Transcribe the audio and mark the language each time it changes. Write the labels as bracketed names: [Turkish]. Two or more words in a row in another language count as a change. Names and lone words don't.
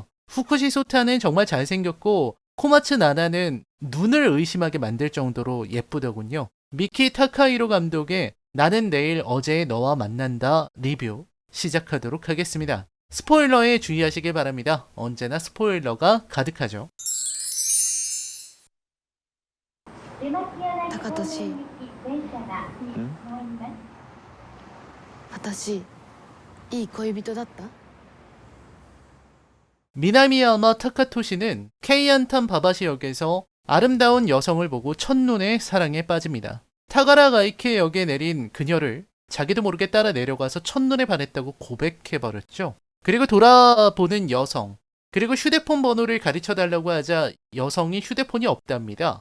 [Korean] 후쿠시 소타는 정말 잘생겼고 코마츠 나나는 눈을 의심하게 만들 정도로 예쁘더군요. 미키 타카히로 감독의 나는 내일 어제의 너와 만난다 리뷰 시작하도록 하겠습니다. 스포일러에 주의하시길 바랍니다. 언제나 스포일러가 가득하죠. [Japanese] 高俊、私いい恋人だった？ [Korean] 미나미야마 타카토시는 케이안탄 바바시 역에서 아름다운 여성을 보고 첫눈에 사랑에 빠집니다. 타가라 가이케 역에 내린 그녀를 자기도 모르게 따라 내려가서 첫눈에 반했다고 고백해버렸죠. 그리고 돌아보는 여성, 그리고 휴대폰 번호를 가르쳐달라고 하자 여성이 휴대폰이 없답니다.